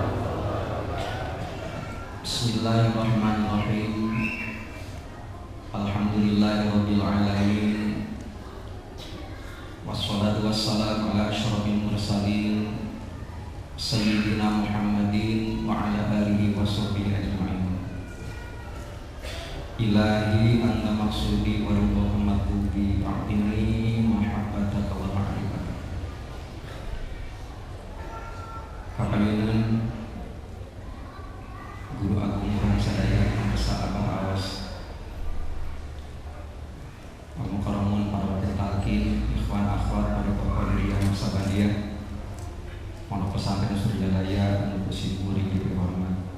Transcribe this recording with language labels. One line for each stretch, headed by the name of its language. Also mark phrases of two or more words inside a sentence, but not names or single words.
Arabic: بسم الله الرحمن الرحيم. الحمد لله رب العالمين. والصلاة والسلام على أشرف المرسلين سيدنا محمد وعلى آله وصحبه أجمعين. إلهي أنت مقصودي ورضاك مطلوبي أعطني محبتك ومعرفتك.
Sundanese: Kapalieunan Guru Agung Urang sadaya Angsa Abah Awas, Al-Mukarramun para wakil talqin, ikhwan akhwat pada Qadiriyah Musabaniyah, Pondok Pesantren Suryadaya anu kusimuri dihormat.